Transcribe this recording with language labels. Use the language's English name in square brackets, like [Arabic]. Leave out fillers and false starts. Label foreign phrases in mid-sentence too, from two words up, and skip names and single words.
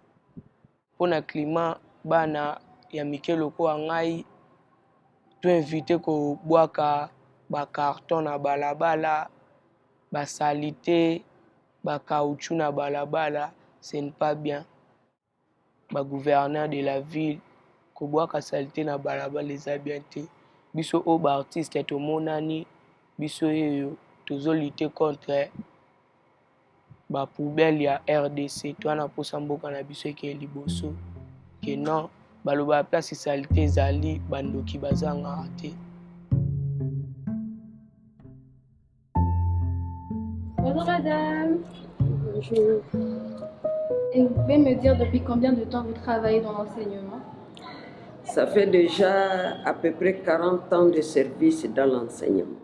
[Lingala] Mpo na climat bana ya mike lokola ngai to invite kobwaka ba carton na balabala, ba salite, ba caoutchouc na balabala, [French] ce n'est pas bien. [Lingala] Ba [French] gouverneur de la ville, [Lingala] kobwaka salite na balabala eza bien te. Biso o ba artiste to monani, biso yeyo tozo [French] lutter contre [Lingala] ba poubelle ya RDC. To na posa mboka na biso ke liboso. [French] Que non, [Lingala] baloba place salite ezali bandoki bazanga te. [French] Bonjour madame. Bonjour. Et vous pouvez me dire depuis combien de temps vous travaillez dans l'enseignement? Ça fait déjà à peu près 40 ans de service dans l'enseignement.